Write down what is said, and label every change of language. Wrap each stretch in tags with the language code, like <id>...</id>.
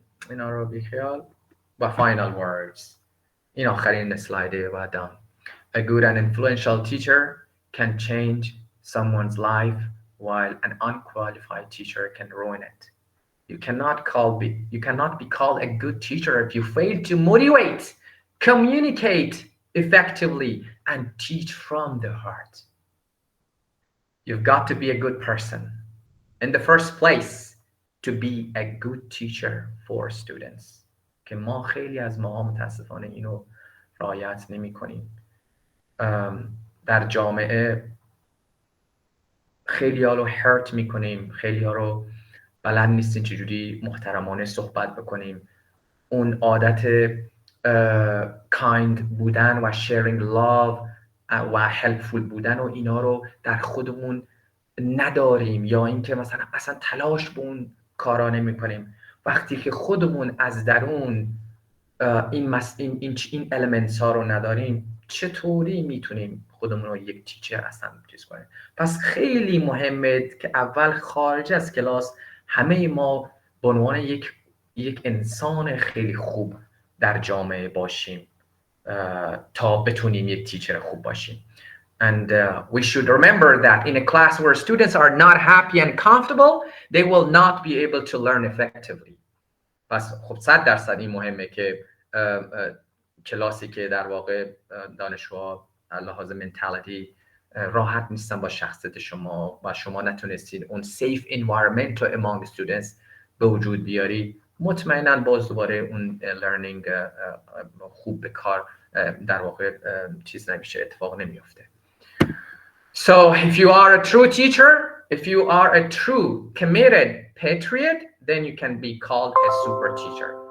<fa>اینا رو بیخیال. و</fa> <en>final words،</en> <fa>این آخرین اسلایده بعدم.</fa> <en>A good and influential teacher can change someone's life while an unqualified teacher can ruin it. You cannot be called a good teacher if you fail to motivate, communicate effectively, and teach from the heart. You've got to be a good person in the first place to be a good teacher for students.</en> <fa>که ما خیلی از ما متاسفانه اینو رعایت نمی کنیم. در جامعه خیلی ها رو هرت میکنیم، خیلی ها رو بلد نیستیم چجوری محترمانه صحبت بکنیم. اون عادت کایند بودن و شیرینگ لاو و هلپفول بودن و اینا رو در خودمون نداریم، یا اینکه مثلا اصلا تلاش به اون کارا نمی‌کنیم. وقتی که خودمون از درون این المنتس ها رو نداریم، چطوری میتونیم خودمون رو یک تیچر اصلا چیز کنیم؟ پس خیلی مهمه که اول خارج از کلاس همه ما به عنوان یک انسان خیلی خوب در جامعه باشیم تا بتونیم یک تیچر خوب باشیم.</fa> <en>And we should remember that in a class where students are not happy and comfortable, they will not be able to learn effectively.</en> <fa>پس خب 100% این مهمه که کلاسی که در واقع دانشجوها لحاظ منتالیتی راحت نیستن با شخصیت شما و شما نتونستید اون</fa> <en>safe environment</en> <fa>رو</fa> <en>among students</en> <fa>به وجود بیاری، مطمئنا باز دوباره اون learning خوب به کار در واقع چیز نمیشه، اتفاق نمیفته.</fa> <en>So if you are a true teacher, if you are a true committed patriot, then you can be called a super teacher.</en>